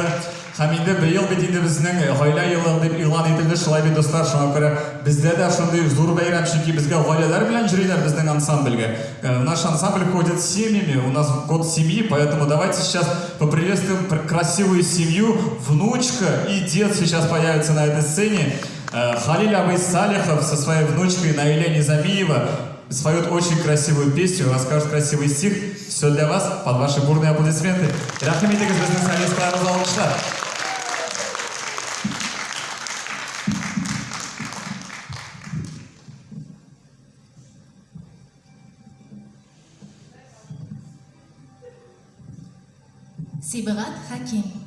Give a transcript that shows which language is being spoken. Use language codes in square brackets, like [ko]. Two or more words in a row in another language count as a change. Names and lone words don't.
[tt] Һәм инде быел бит инде безнең гаилә елы дип игълан ителде. Шулай бит достар, шуңа күрә бездә дә шундый зур бәйрәм, чөнки безгә гаиләләр белән йөриләр безнең ансамбльгә. [ru] Наш ансамбль ходит с семьями, у нас год семьи, поэтому давайте сейчас поприветствуем красивую семью. Внучка и дед сейчас появятся на этой сцене. Халиль абый Салихов со своей внучкой Наиля Низамиева споют очень красивую песню, расскажут красивый стих. Все для вас, под ваши бурные аплодисменты. [tt] Рахмет итегез безнең солистларыбыз алкышлар. Сибгат Хаким.